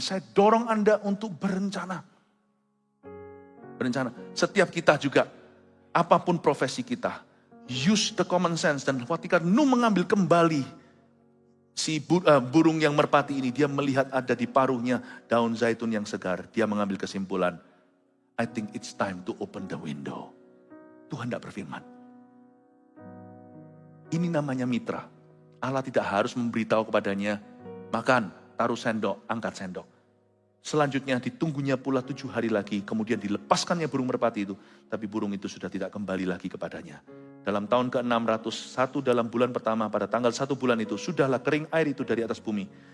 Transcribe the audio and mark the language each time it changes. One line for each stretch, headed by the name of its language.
Indonesian: Saya dorong Anda untuk berencana. Berencana. Setiap kita juga, apapun profesi kita,
English: use the common sense.
Indonesian: Dan ketika Nuh mengambil kembali si burung yang merpati ini, dia melihat ada di paruhnya daun zaitun yang segar. Dia mengambil kesimpulan,
English: I think it's time to open the window.
Indonesian: Tuhan tidak berfirman. Ini namanya mitra. Allah tidak harus memberitahu kepadanya, makan, taruh sendok, angkat sendok. Selanjutnya ditunggunya pula 7 hari lagi, kemudian dilepaskannya burung merpati itu. Tapi burung itu sudah tidak kembali lagi kepadanya. Dalam tahun ke-601 dalam bulan pertama, pada tanggal 1 bulan itu, sudahlah kering air itu dari atas bumi.